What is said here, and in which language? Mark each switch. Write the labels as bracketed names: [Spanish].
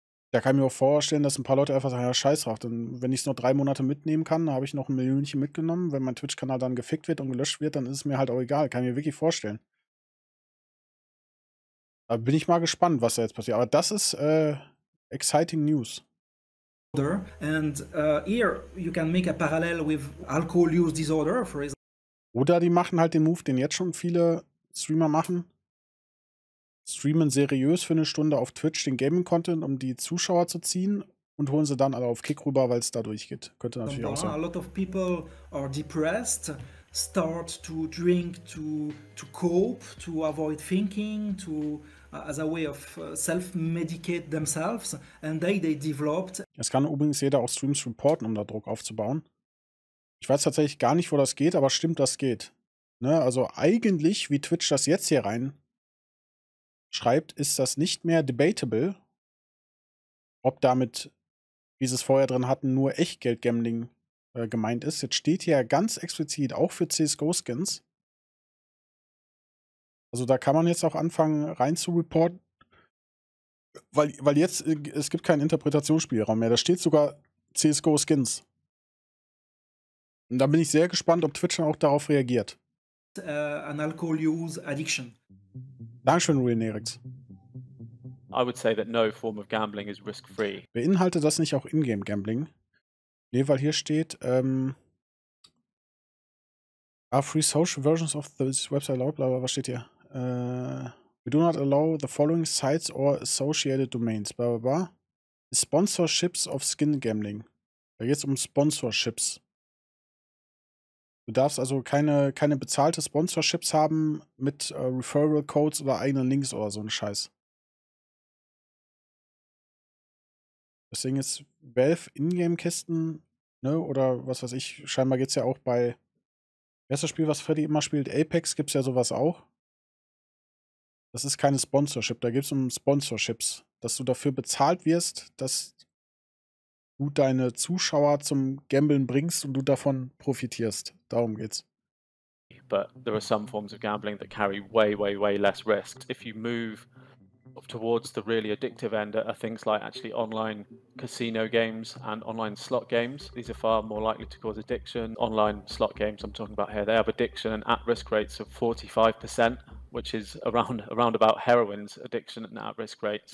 [German] Da kann ich mir auch vorstellen, dass ein paar Leute einfach sagen, ja, scheiß drauf, denn wenn ich es nur 3 Monate mitnehmen kann, dann habe ich noch ein Millionchen mitgenommen. Wenn mein Twitch-Kanal dann gefickt wird und gelöscht wird, dann ist es mir halt auch egal. Kann ich mir wirklich vorstellen. Da bin ich mal gespannt, was da jetzt passiert. Aber das ist [English] exciting news. And here you can make a parallel with alcohol use disorder, for example. [German] Oder die machen halt den Move, den jetzt schon viele Streamer machen. Streamen seriös für eine Stunde auf Twitch den Gaming-Content, um die Zuschauer zu ziehen und holen sie dann alle auf Kick rüber, weil es da durchgeht. Könnte natürlich auch sein. [English] A lot of people are depressed, start to drink to cope, to avoid thinking, as a way of self-medicate themselves, and they developed. [German] Es kann übrigens jeder auch Streams reporten, um da Druck aufzubauen. Ich weiß tatsächlich gar nicht, wo das geht, aber stimmt, das geht. Ne? Also eigentlich, wie Twitch das jetzt hier rein schreibt, ist das nicht mehr debatable, ob damit, wie sie es vorher drin hatten, nur Echtgeld-Gambling gemeint ist. Jetzt steht hier ganz explizit auch für CSGO-Skins. Also da kann man jetzt auch anfangen rein zu reporten, weil jetzt, es gibt keinen Interpretationsspielraum mehr. Da steht sogar CSGO-Skins. Und da bin ich sehr gespannt, ob Twitch dann auch darauf reagiert. [English] An alcohol use addiction. [German] Dankeschön, Real Nerix. [English] I would say that no form of gambling is risk-free. [German] Beinhaltet das nicht auch Ingame-Gambling? Nee, weil hier steht, [English] are free social versions of this website allowed? [German] Bla, bla, was steht hier? [English] We do not allow the following sites or associated domains. Bla, bla, bla. Sponsorships of Skin Gambling. [German] Da geht es um Sponsorships. Du darfst also keine bezahlte Sponsorships haben mit Referral Codes oder eigenen Links oder so ein Scheiß. Deswegen ist Valve Ingame-Kisten, ne, oder was weiß ich, scheinbar geht es ja auch bei, wer ist das Spiel, was Freddy immer spielt? Apex gibt es ja sowas auch. Das ist keine Sponsorship, da geht es um Sponsorships. Dass du dafür bezahlt wirst, dass du deine Zuschauer zum Gamblen bringst und du davon profitierst. Darum geht's. [English] But there are some forms of gambling that carry way less risks. If you move towards the really addictive end are things like actually online casino games and online slot games. These are far more likely to cause addiction. Online slot games I'm talking about here, they have addiction and at-risk rates of 45%, which is around about heroin's addiction and at-risk rate.